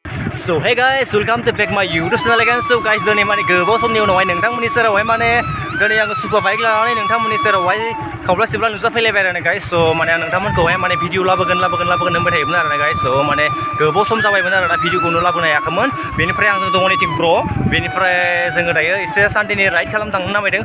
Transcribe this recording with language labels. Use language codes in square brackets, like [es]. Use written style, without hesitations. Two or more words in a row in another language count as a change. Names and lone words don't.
[en] So hey guys, welcome to back my YouTube channel again. So guys, [brx] दिनै माने गोबाव समनि उनावहाय नोंथांमोननि सेरावहाय माने दिनै आङो [en] super bike [brx] लानानै नोंथांमोननि सेरावहाय खावब्ला सिबला नुजाफैलायबाय आरो गाइस. So माने आं नोंथांमोनखौहाय माने भिडिअ लाबोगोन होनबाय थायोमोन आरो गाइस. So माने गोबाव सम जाबायमोन आरो भिडिअखौनो लाबोनो हायाखैमोन. बेनिफ्राय आं दङ निथिं ब्र. बेनिफ्राय जोङो दायो एसे सानडेनि राइड खालामनो थांनो नामायदों.